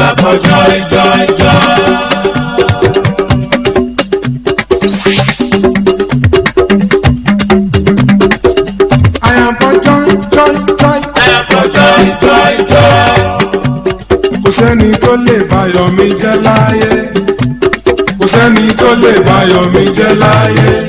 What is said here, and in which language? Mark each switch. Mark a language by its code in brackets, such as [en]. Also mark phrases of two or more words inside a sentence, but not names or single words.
[en] for joy, joy, joy. I am for joy, joy, joy. I am for joy, joy, joy. [yo] Kò sẹ́ni tó lè bayọ̀ mi jẹ́ láyé. Kò sẹ́ni tó lè bayọ̀ mi jẹ́ láyé.